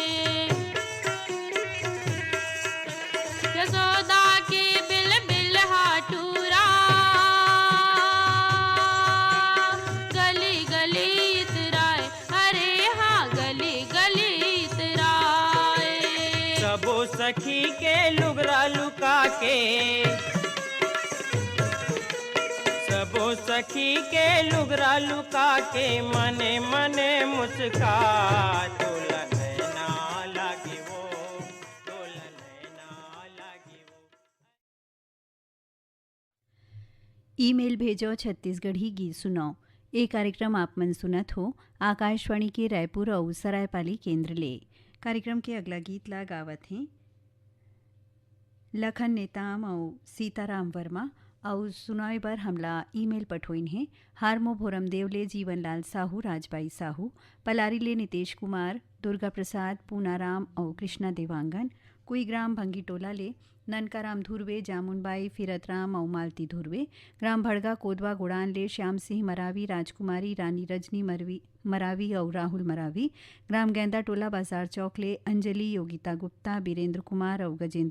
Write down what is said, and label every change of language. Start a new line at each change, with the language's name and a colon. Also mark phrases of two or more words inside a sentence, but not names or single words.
Chhattisgarhi: यशोदा की बिल बिल हाटूरा गली गली इतराए अरे हाँ गली गली इतराए। सबो सखी के लुगरा लुका के सबो सखी के लुगरा लुका के मने मने मुस्का तोला नैना लागे वो तोला नैना लागे वो। ईमेल भेजो छत्तीसगढ़ी गीत सुनाओ। ये कार्यक्रम आप मन सुनत हो आकाशवाणी के रायपुर और सरायपाली केंद्र ले। कार्यक्रम के अगला गीत ला गावत हैं लखन नेताम और सीताराम वर्मा और सुनाए बर हमला ईमेल पठोइन है हारमो भोरम देवले जीवनलाल साहू राजबाई साहू पलारी ले नितेश कुमार दुर्गा प्रसाद पूनाराम और कृष्णा देवांगन कुईग्राम भंगीटोला ले ननकाराम धुर्वे जामुनबाई फिरतराम और मालती धुर्वे ग्राम भड़गा कोदवा गुड़ान ले श्याम सिंह मरावी राजकुमारी रानी रजनी मरावी और राहुल मरावी ग्राम गेंदा टोला बाजार चौक ले अंजलि योगिता गुप्ता बीरेंद्र कुमार और गजेंद्र